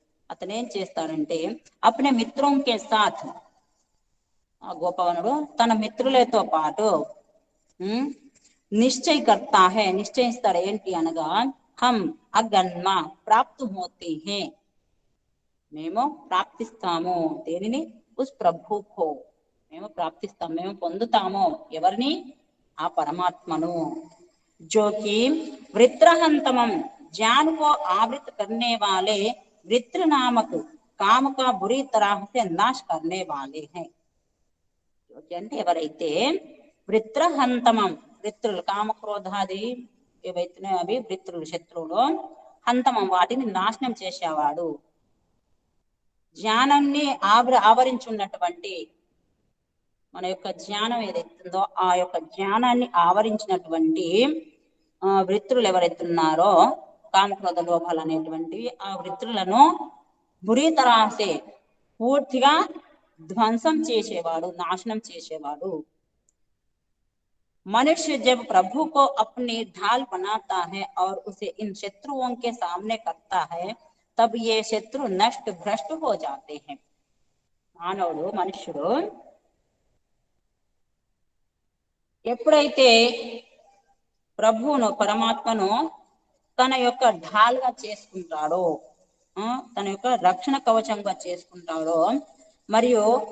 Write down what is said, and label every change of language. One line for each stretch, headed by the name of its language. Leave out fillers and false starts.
Telugu: అతను ఏం చేస్తాడంటే
Hindi: అప్నే మిత్రం కే సాథ్,
Telugu: ఆ గోపవనుడు తన మిత్రులతో పాటు
Hindi: నిశ్చయ కర్తా హై,
Telugu: నిశ్చయిస్తాడు. ఏంటి అనగా
Hindi: హం అగన్మ ప్రాప్తు హోతే హే,
Telugu: మేము ప్రాప్తిస్తాము. దేనిని,
Hindi: ఉస్ ప్రభుకో
Telugu: మేము ప్రాప్తిస్తాము, మేము పొందుతాము. ఎవరిని, ఆ పరమాత్మను. జోకి
Hindi: వృత్రహంతమం ज्ञान को आवृत करने वाले वृत्र नामक काम का बुरी तरह से नाश करने वाले हैं.
Telugu: అంటే ఎవరైతే వృత్రహంతమం, వృత్రులు కామక్రోధాది ఏవైతే అవి వృత్రులు శత్రువులు, హంతమం వాటిని నాశనం చేసేవాడు, జ్ఞానాన్ని ఆవరించి ఉన్నటువంటి మన యొక్క జ్ఞానం ఏదైతుందో ఆ యొక్క జ్ఞానాన్ని ఆవరించినటువంటి వృత్తులు ఎవరైతున్నారో కామక్రోధ లోభాలు అనేటువంటివి, ఆ వృత్తులను
Hindi: బురీ తరాసే
Telugu: పూర్తిగా ధ్వంసం చేసేవాడు, నాశనం చేసేవాడు.
Hindi: मनुष्य जब प्रभु को अपनी ढाल बनाता है और उसे इन शत्रुओं के सामने करता है, तब ये शत्रु नष्ट भ्रष्ट हो जाते हैं.
Telugu: మానవుడు మనుష్యుడు ఎప్పుడైతే ప్రభువును పరమాత్మను తన యొక్క ఢాల్గా చేసుకుంటాడో, తన యొక్క రక్షణ కవచంగా చేసుకుంటాడో, మరియు